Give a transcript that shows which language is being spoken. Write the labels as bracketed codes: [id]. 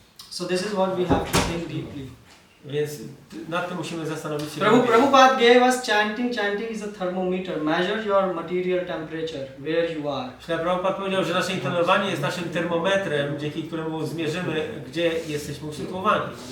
[en] So this is what we have to think deeply. [pl] Więc nad tym musimy zastanowić się. [en] Prabhupada gave us chanting. Chanting is a thermometer. Measure your material temperature, where you are. [pl] Prabhupada powiedział, że nasze intonowanie jest naszym termometrem, dzięki któremu zmierzymy, gdzie jesteśmy usytuowani.